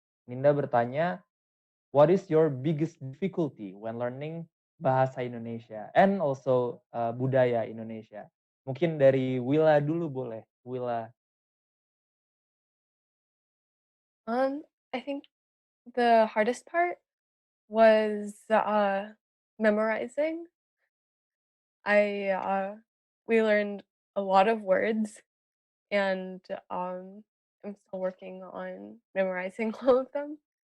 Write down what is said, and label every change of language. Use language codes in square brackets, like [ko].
[en] Ninda bertanya, what is your biggest difficulty when learning bahasa Indonesia and also [id] budaya Indonesia? Mungkin dari Willa dulu boleh. Willa. [en] I think the hardest part was memorizing. We learned a lot of words, and I'm still working on memorizing all of them.